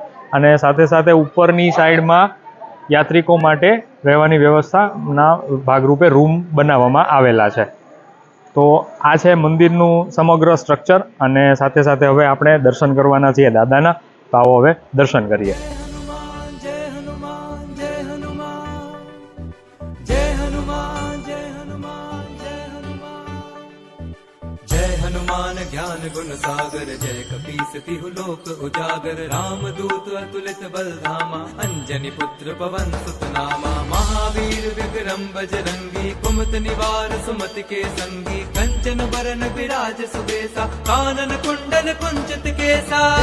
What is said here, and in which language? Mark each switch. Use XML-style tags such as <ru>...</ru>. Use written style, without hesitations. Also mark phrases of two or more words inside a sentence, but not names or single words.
<gu>અને સાથે સાથે ઉપરની સાઈડમાં યાત્રિકો માટે રહેવાની વ્યવસ્થાના ભાગરૂપે રૂમ બનાવવામાં આવેલા છે. તો આ છે મંદિરનું સમગ્ર સ્ટ્રક્ચર અને સાથે સાથે હવે આપણે દર્શન કરવાના છીએ દાદાના. તો આવો હવે દર્શન કરીએ.</gu> <awa>हनुमान ज्ञान गुण सागर जय कपीस तिहु लोक उजागर राम दूत अतुलित बल धामा अंजनी पुत्र पवन सुत नामा महावीर विक्रम बजरंगी कुमत निवार सुमति के संगी कंचन बरन विराज सुबेसा कानन कुंडल कुंचित केसा</awa>